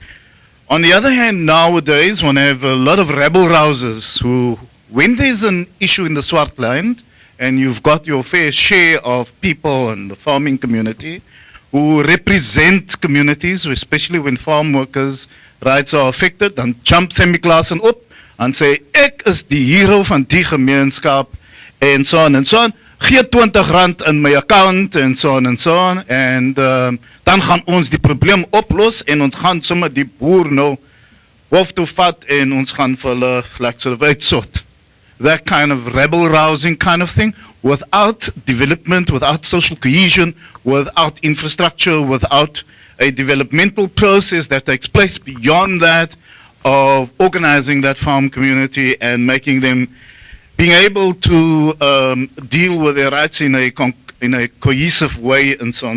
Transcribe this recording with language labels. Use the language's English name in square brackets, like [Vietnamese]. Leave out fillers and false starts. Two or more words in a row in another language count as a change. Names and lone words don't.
[English] On the other hand, nowadays, one have a lot of rabble-rousers who, when there's an issue in the Swartland, and you've got your fair share of people in the farming community who represent communities, especially when farm workers' rights are affected, [Afrikaans] dan jump Sammy Klaasen op en sê, ek is die hero van die gemeenskap, en [English] so on and so on. [Afrikaans] Gee R20 in my account, en [English] so on and so on, [Afrikaans] en dan gaan ons die probleem oplos, en ons gaan sommer die boer nou hof toe vat, en ons gaan vir hulle [English] like sort of [Afrikaans] uitsort. [English] That kind of rebel-rousing kind of thing, without development, without social cohesion, without infrastructure, without a developmental process that takes place beyond that of organizing that farm community and making them being able to deal with their rights in a cohesive way and so on.